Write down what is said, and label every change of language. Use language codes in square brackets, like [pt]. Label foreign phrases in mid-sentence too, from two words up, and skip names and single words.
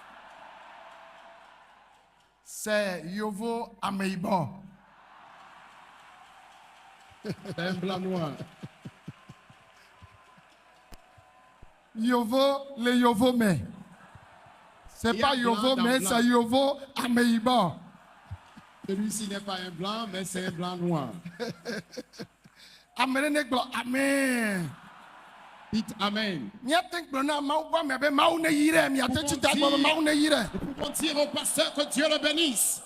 [fr] C'est Yovo Ameibo. C'est un blanc noir. Yovo, le Yovo me. C'est pas Yovo me, c'est Yovo Ameibo. Celui-ci n'est pas un blanc, mais c'est un blanc noir. Amen. Amen. Dites Amen. Nous pouvons dire au pasteur que Dieu le bénisse.